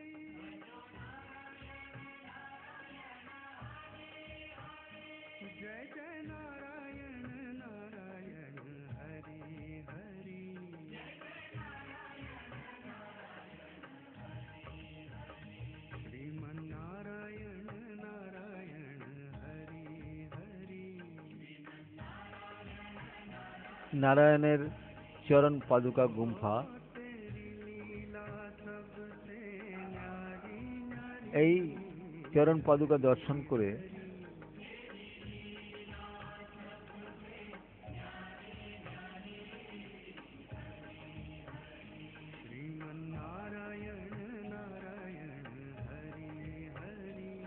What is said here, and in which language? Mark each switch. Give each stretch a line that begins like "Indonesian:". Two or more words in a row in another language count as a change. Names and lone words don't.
Sanskrit: जय जय नारायण नारायण हरि हरि, श्रीमन नारायण नारायण हरि हरि।
Bangla: নারায়ণের চরণ পাদুকা গুম্ফা। এই চরণ পাদুকা দর্শন করে
Sanskrit: श्रीमन नारायण नारायण हरि हरि,